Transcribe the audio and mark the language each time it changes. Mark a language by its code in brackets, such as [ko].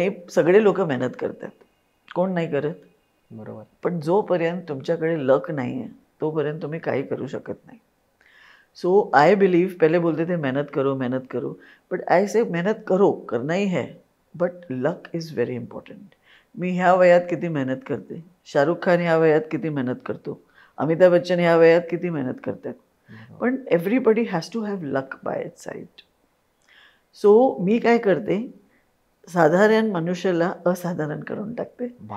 [mr] सगळे लोक मेहनत करतात, कोण नाही करत. बरोबर. पण जोपर्यंत तुमच्याकडे लक नाही आहे तोपर्यंत तुम्ही काही करू शकत नाही. [en] so I believe, [hi] पहले बोलते थे मेहनत करो, [en] but I say [hi] मेहनत करो, करना ही है, [en] But luck is very important. [mr] मी ह्या वयात किती मेहनत करते, शाहरुख खान ह्या वयात किती मेहनत करतो, अमिताभ बच्चन ह्या वयात किती मेहनत करतात. पण [en] Everybody has to have luck by its side. [mr] So मी काय करते, साधारण मनुष्याला असाधारण करून टाकते.